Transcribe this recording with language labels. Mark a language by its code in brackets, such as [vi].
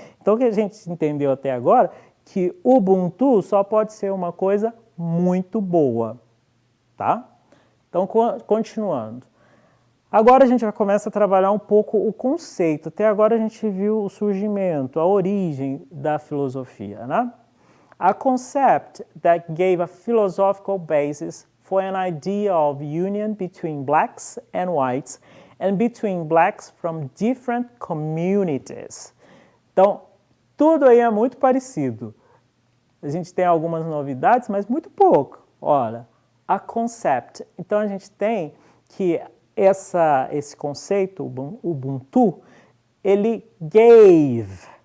[pt] Então o que a gente entendeu até agora, que o Ubuntu só pode ser uma coisa muito boa, tá? Então, continuando. Agora a gente já começa a trabalhar um pouco o conceito. Até agora a gente viu o surgimento, a origem da filosofia, né? [en] A concept that gave a philosophical basis for an idea of union between blacks and whites and between blacks from different communities. [pt] Então, tudo aí é muito parecido. A gente tem algumas novidades, mas muito pouco. Olha, a concept. Então, a gente tem que esse conceito, Ubuntu, ele gave.